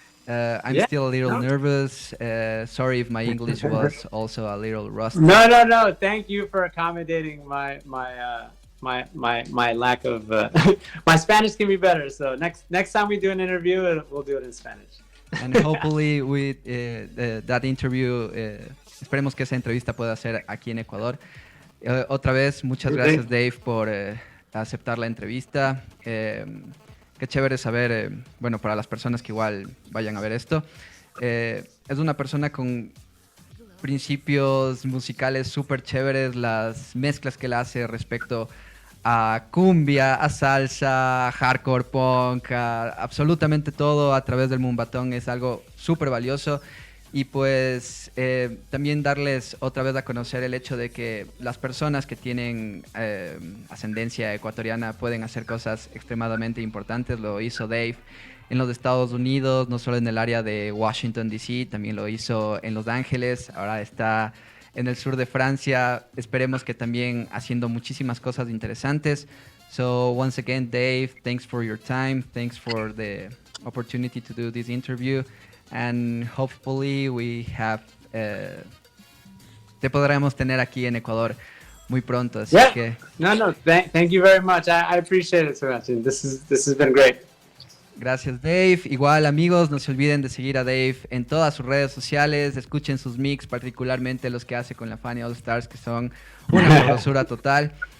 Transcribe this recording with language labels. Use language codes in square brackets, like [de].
[en] I'm still a little nervous. Sorry if my English was also a little rusty. No. Thank you for accommodating my lack of. My Spanish can be better. So next time we do an interview, we'll do it in Spanish. And hopefully with that interview, [es] esperemos que esa entrevista pueda ser aquí en Ecuador. Otra vez, muchas gracias Dave por aceptar la entrevista. Qué chévere saber, bueno, para las personas que igual vayan a ver esto, es una persona con principios musicales súper chéveres, las mezclas que él hace respecto a cumbia, a salsa, a hardcore punk, a absolutamente todo a través del Moombahton es algo súper valioso. Y pues también darles otra vez a conocer el hecho de que las personas que tienen ascendencia ecuatoriana pueden hacer cosas extremadamente importantes. Lo hizo Dave en los Estados Unidos, no solo en el área de Washington, D.C., también lo hizo en Los Ángeles, ahora está en el sur de Francia. Esperemos que también haciendo muchísimas cosas interesantes. [en] So once again, Dave, thanks for your time. Thanks for the opportunity to do this interview. And hopefully we have [es] te podremos tener aquí en Ecuador muy pronto, así que [en] thank you very much. I appreciate it so much. This has been great. [es] Gracias Dave. Igual amigos, no se olviden de seguir a Dave en todas sus redes sociales, escuchen sus mix, particularmente los que hace con la Fanny All Stars, que son una sabrosura total.